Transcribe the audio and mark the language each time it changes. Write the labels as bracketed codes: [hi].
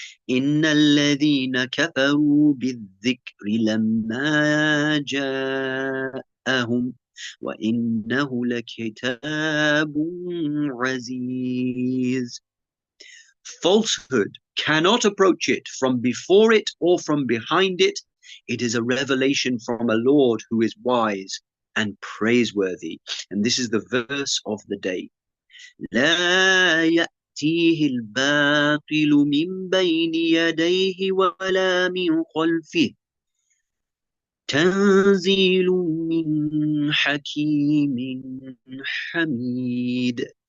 [ar] إن الذين كفروا بالذكر لما جاءهم وإنه لكتاب عزيز. [en] Falsehood cannot approach it from before it or from behind it. It is a revelation from a Lord who is wise and praiseworthy. And this is the verse of the day. [ar] لا يأتيه الباطل من بين يديه ولا من خلفه تنزيل من حكيم حميد.